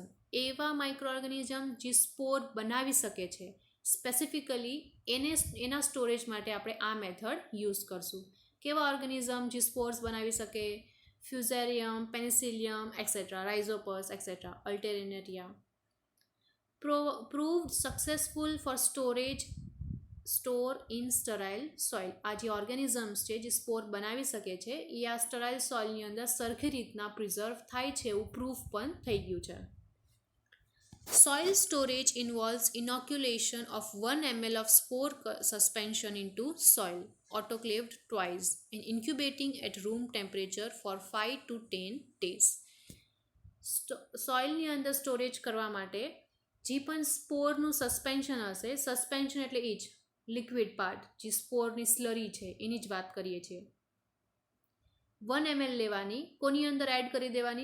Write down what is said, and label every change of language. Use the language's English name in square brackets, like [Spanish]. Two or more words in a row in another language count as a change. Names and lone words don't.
[Gujarati] એવા માઇક્રોઓર્ગેનિઝમ જે સ્પોર બનાવી શકે છે, સ્પેસિફિકલી એના સ્ટોરેજ માટે આપણે આ [English] method use [Gujarati] કરશું. કેવા ઓર્ગેનિઝમ જે સ્પોર્સ બનાવી શકે? ફ્યુઝેરિયમ, પેનિસિલિયમ એક્સેટ્રા, રાઇઝોપસ એક્સેટ્રા, અલ્ટેરિનેરિયા. [English] proved successful for store in sterile soil. [Gujarati] આ જે ઓર્ગેનિઝમ્સ છે જે સ્પોર બનાવી શકે છે એ આ [English] sterile soil [Gujarati] અંદર સરખી રીતના પ્રિઝર્વ થાય છે એવું પ્રૂફ પણ થઈ ગયું છે. [English] Soil storage involves inoculation of 1 ml of spore suspension into soil, autoclaved twice, and incubating at room temperature for 5 to 10 days. [Gujarati] સોઇલની અંદર સ્ટોરેજ કરવા માટે જે પણ સ્પોરનું સસ્પેન્શન હશે, સસ્પેન્શન એટલે એ જ [English] liquid part, [Gujarati] જે સ્પોરની સ્લરી છે એની જ વાત કરીએ છીએ. 1 ml લેવાની, કોની અંદર એડ કરી દેવાની?